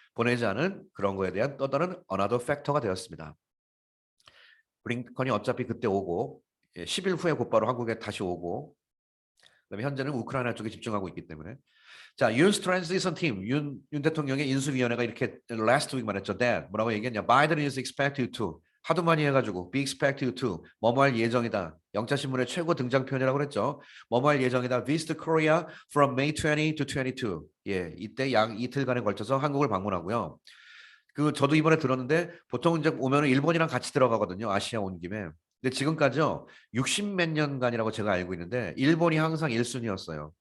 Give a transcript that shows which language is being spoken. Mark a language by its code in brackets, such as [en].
[ko] 보내지 않은 그런 거에 대한 또 다른 [en] another factor [ko] 가 되었습니다. 브링컨이 어차피 그때 오고 10일 후에 곧바로 한국에 다시 오고 그다음에 현재는 우크라이나 쪽에 집중하고 있기 때문에 자, 윤 트랜지션 팀, 윤 대통령의 인수위원회가 이렇게 [en] last week [ko] 말했죠. that 뭐라고 얘기했냐? [en] Biden is expected to [ko] 하도 많이 해가지고 [en] be expected to [ko] 뭐뭐할 예정이다. 영자신문의 최고 등장 표현이라고 그랬죠. 뭐뭐할 예정이다. [en] visit Korea from May 20 to 22. [ko] 예, 이때 약 이틀간에 걸쳐서 한국을 방문하고요. 저도 이번에 들었는데 보통 이제 오면은 일본이랑 같이 들어가거든요. 아시아 온 김에. 근데 지금까지요 60 몇 년간이라고 제가 알고 있는데 일본이 항상 1순위였어요.